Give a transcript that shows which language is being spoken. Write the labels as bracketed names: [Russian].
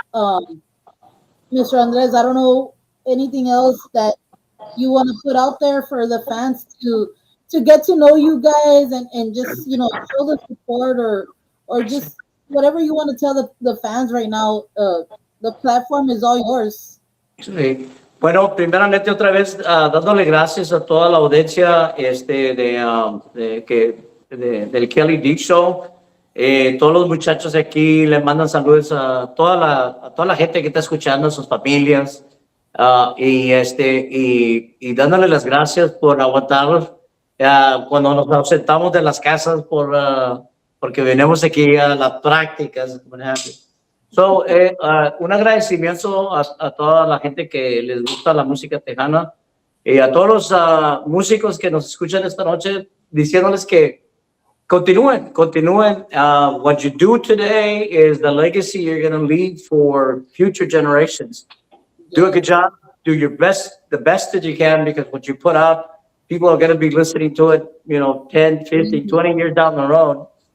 [English] Mr. Andres, I don't know anything else that you want to put out there for the fans to get to know you guys and just show the support or just whatever you want to tell the fans right now. The platform is all yours. [Spanish] sí. Bueno, primeramente otra vez dándole gracias a toda la audiencia del Kelly Dick Show. Todos los muchachos de aquí le mandan saludos a toda la gente que está escuchando, a sus familias, y dándole las gracias por aguantarnos cuando nos ausentamos de las casas porque venimos aquí a las prácticas. [English] What have you. [Spanish] So, un agradecimiento a toda la gente que les gusta la música tejana y a todos los músicos que nos escuchan esta noche, diciéndoles que continúen. [English] What you do today is the legacy you're going to leave for future generations. Do a good job. Do your best, the best that you can, because what you put out, people are going to be listening to it, 10, 15, 20 years down the road.